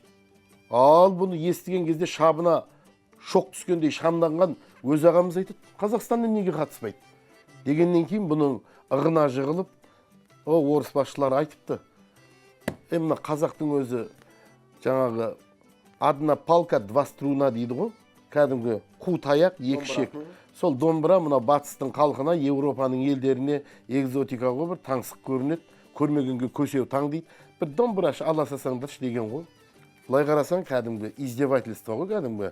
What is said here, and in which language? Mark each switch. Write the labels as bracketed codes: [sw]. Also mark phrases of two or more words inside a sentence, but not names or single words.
[kk] Ал бұны естіген кезде шабына шоқ түскендей шамданған өз ағамыз айтады, Қазақстаннан неге қатыспайды? Дегеннен кейін бұның ығына жығылып, орыс басшылары айтыпты. Мына қазақтың өзі жаңағы [ru] одна палка, два струна [kk] дейді ғой. Кәдімгі қу таяқ, екі шек. Сол домбыра мына батыстың халқына, Еуропаның елдеріне экзотика ғой, бір таңсық көрінеді. Көрмегенге көсеу таң дейді. Бір домбырашы аласасаңдаршы деген ғой. Былай қарасаң кәдімгі издевательство ғой, кәдімгі.